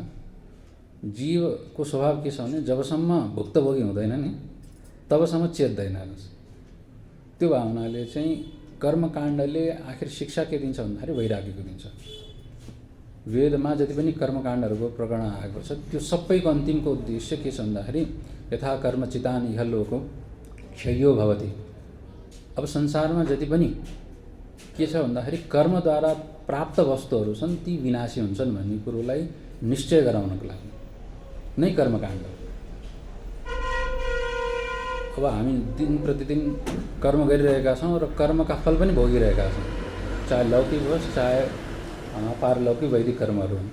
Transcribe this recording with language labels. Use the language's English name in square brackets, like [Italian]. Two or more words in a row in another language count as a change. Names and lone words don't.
[Nepali] जीवको स्वभाव के छ भने जबसम्म भुक्तभोगी हुँदैन नि तबसम्म चेत्दैन। त्यो भए हुनाले चाहिँ कर्मकाण्डले आखिर शिक्षा के दिन्छ भन्दाखेरि वैराग्यको दिन्छ। वेदमा जति पनि कर्मकाण्डहरूको प्रकरण आएको छ त्यो सबैको अन्तिमको उद्देश्य के छ भन्दाखेरि [Sanskrit] यथा कर्म चितान इह लोको क्षयो भवति। [Nepali] अब संसारमा जति पनि के छ भन्दाखेरि कर्मद्वारा प्राप्त वस्तुहरू छन् ती विनाशी हुन्छन् भन्ने कुरोलाई निश्चय गराउनको लागि नै कर्मकाण्ड। अब हामी दिन प्रतिदिन कर्म गरिरहेका छौँ र कर्मका फल पनि भोगिरहेका छौँ, चाहे लौकिक होस् चाहे पारलौकिक वैदिक कर्महरू हुन्।